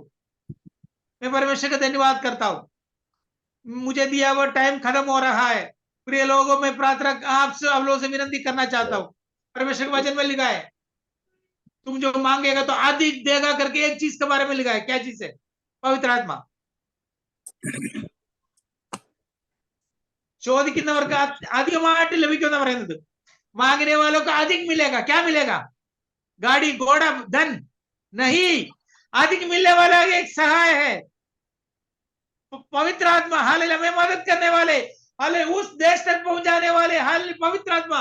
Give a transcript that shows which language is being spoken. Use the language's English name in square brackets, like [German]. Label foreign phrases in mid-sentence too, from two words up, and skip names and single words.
[Hindi] मैं परमेश्वर का धन्यवाद करता हूं। मुझे दिया हुआ टाइम खत्म हो रहा है। प्रिय लोगों में प्रार्थना आपसे आप लोगों से विनती करना चाहता हूं। परमेश्वर के वचन में लिखा है तुम जो मांगेगा तो अधिक देगा करके एक चीज के बारे में लिखा है। क्या चीज है? पवित्र आत्मा। [Malayalam] ചോദിക്കുന്നവർക്ക് അധികമായിട്ട് ലഭിക്കുമെന്ന് പറയുന്നത് [Hindi] मांगने वालों को अधिक मिलेगा। क्या मिलेगा? गाड़ी घोड़ा धन नहीं अधिक मिलने वाला एक सहाय है पवित्र आत्मा। हालेलुया में मदद करने वाले हाले उस देश तक पहुंचाने वाले हाले पवित्र आत्मा।